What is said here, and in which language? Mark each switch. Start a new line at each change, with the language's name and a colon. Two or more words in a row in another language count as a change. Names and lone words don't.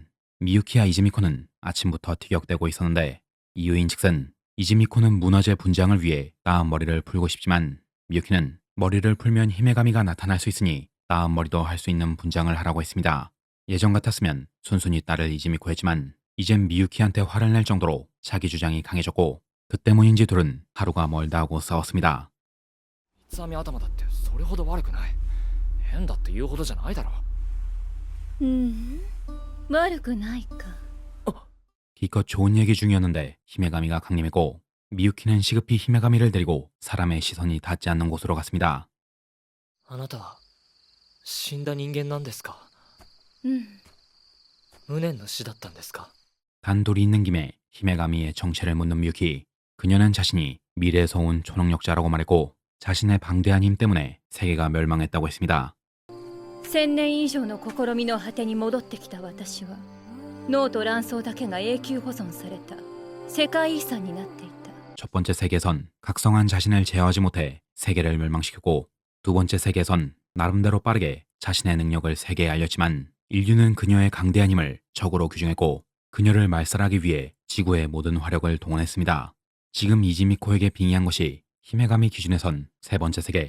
Korean: 미유키와 이즈미코는 아침부터 티격대고 있었는데 이유인즉슨 이즈미코는 문화재 분장을 위해 따은 머리를 풀고 싶지만 미유키는 머리를 풀면 히메가미가 나타날 수 있으니 따은 머리도 할 수 있는 분장을 하라고 했습니다. 예전 같았으면 순순히 딸을 이즈미코 했지만 이젠 미유키한테 화를 낼 정도로 자기 주장이 강해졌고 그 때문인지 둘은 하루가 멀다 하고 싸웠습니다.
Japanese: 三つ編み頭だってそれほど悪くない。変だって言うほどじゃないだろ。悪くないか。
Korean: 기껏 좋은 얘기 중이었는데 히메가미가 강림했고 미유키는 시급히 히메가미를 데리고 사람의 시선이 닿지 않는 곳으로 갔습니다.
Japanese: あなたは死んだ人間なんですか。無念の死だったんですか。
Korean: 단둘이 있는 김에 히메가미의 정체를 묻는 미유키. 그녀는 자신이 미래에서 온 초능력자라고 말했고 자신의 방대한 힘 때문에 세계가 멸망했다고 했습니다.
Japanese: 1000 年以上の試みの果てに戻ってきた私は脳と卵巣だけが永久保存された世界遺産になっていた。
Korean: 첫 번째 세계에선 각성한 자신을 제어하지 못해 세계를 멸망시켰고 두 번째 세계에선 나름대로 빠르게 자신의 능력을 세계에 알렸지만 인류는 그녀의 강대한 힘을 적으로 규정했고 그녀를 말살하기 위해 지구의 모든 화력을 동원했습니다. 지금 이즈미코에게 빙의한 것이 히메가미 기준에선 세 번째 세계.